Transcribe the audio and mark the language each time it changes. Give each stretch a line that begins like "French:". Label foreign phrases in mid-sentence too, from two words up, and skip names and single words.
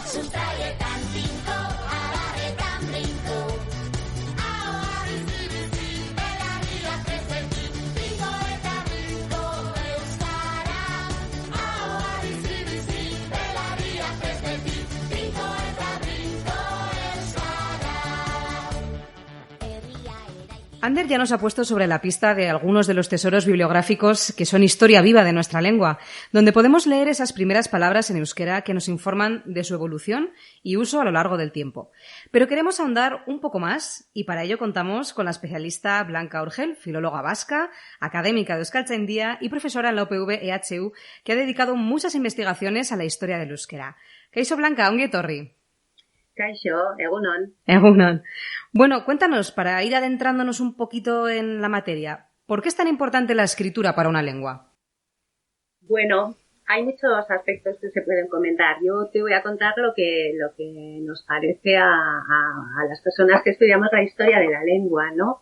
Basque: Sustraietan tinko, abarretan brinko, ahoa bizi-bizi, belarriak presenti, tinko eta brinko, euskara. Ahoa bizi-bizi, belarriak presenti, tinko eta brinko, euskara.
Spanish: Ander ya nos ha puesto sobre la pista de algunos de los tesoros bibliográficos que son historia viva de nuestra lengua, donde podemos leer esas primeras palabras en euskera que nos informan de su evolución y uso a lo largo del tiempo. Pero queremos ahondar un poco más y para ello contamos con la especialista Blanca Urgel, filóloga vasca, académica de Euskaltzaindia y profesora en la UPV EHU, que ha dedicado muchas investigaciones a la historia del euskera.
Basque: Kaixo Blanca, ongi etorri. Kaixo, egunon. Egunon.
Spanish: Bueno, cuéntanos, para ir adentrándonos un poquito en la materia, ¿por qué es tan importante la escritura para una lengua? Bueno, hay muchos aspectos que se pueden comentar. Yo te voy a contar lo que nos parece a las personas que estudiamos la historia de la lengua, ¿no?